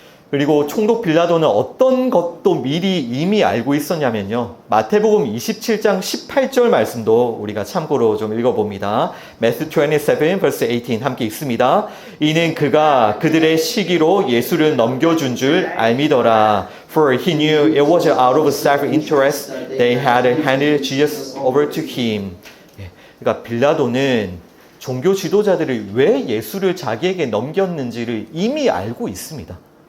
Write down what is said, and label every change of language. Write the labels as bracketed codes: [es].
[ko] 그리고 총독 빌라도는 어떤 것도 미리 이미 알고 있었냐면요. 마태복음 27장 18절 말씀도 우리가 참고로 좀 읽어봅니다. [en] Matthew 27 verse 18 [ko] 함께 읽습니다. 이는 그가 그들의 시기로 예수를 넘겨준 줄 알미더라. [en] For he knew it was out of self-interest they had handed Jesus over to him. [ko] 그러니까 빌라도는 종교 지도자들이 왜 예수를 자기에게 넘겼는지를 이미 알고 있습니다.